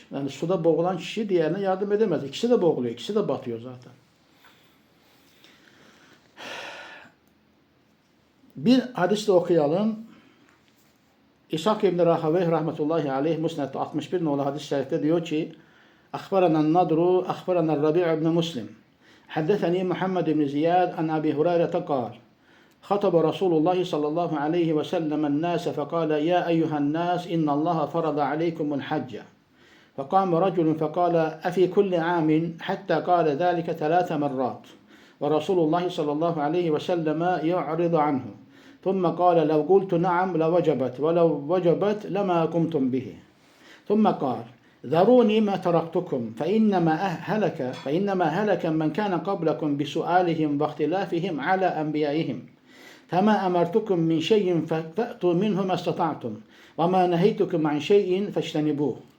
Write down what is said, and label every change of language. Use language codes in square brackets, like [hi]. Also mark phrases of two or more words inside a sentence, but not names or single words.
[tr] Yani suda boğulan kişi diğerine yardım edemez. İkisi de boğuluyor, ikisi de batıyor zaten. Bir hadis de okuyalım. İshak İbn Rahaweyh rahmetullahi aleyh Musned'de 61 nolu hadis-i şerifte diyor ki [ar] أخبرنا نضر، أخبرنا ربيع بن مسلم. حدثني محمد بن زياد عن أبي هريرة قال. خطب رسول الله صلى الله عليه وسلم الناس فقال يا أيها الناس إن الله فرض عليكم الحج فقام رجل فقال أفي كل عام حتى قال ذلك 3 مرات ورسول الله صلى الله عليه وسلم يعرض عنه ثم قال لو قلت نعم لوجبت ولو وجبت لما قمتم به ثم قال ذروني ما تركتكم فإنما هلك من كان قبلكم بسؤالهم واختلافهم على أنبيائهم فما أمرتكم من شيء فأتوا منه ما استطعتم وما نهيتكم عن شيء فاجتنبوه.